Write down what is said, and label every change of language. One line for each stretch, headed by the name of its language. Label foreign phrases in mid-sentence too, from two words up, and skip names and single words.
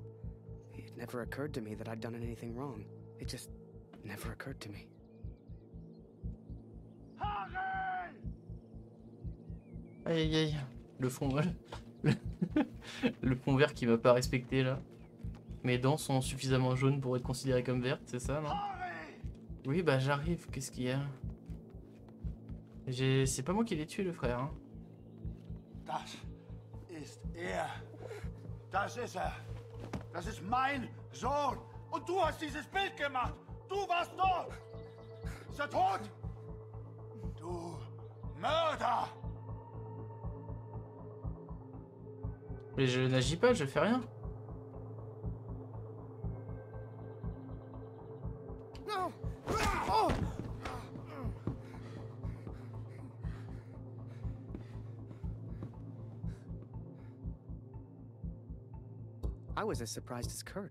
English: It never occurred to me that I'd done anything wrong. It just never occurred to me.
French: Aïe aïe aïe, le fond, le fond vert qui va pas respecter là. Mes dents sont suffisamment jaunes pour être considérées comme vertes, c'est ça, non? Oui, bah j'arrive, qu'est-ce qu'il y a? C'est pas moi qui l'ai tué, le frère, hein.
German: Das ist er. Das ist er. Das ist mein Sohn. Und du hast dieses Bild gemacht. Du warst dort. Ist er tot? Du Mörder!
French: Mais je n'agis pas, je fais rien.
English: No. Oh. I was as surprised as Kurt.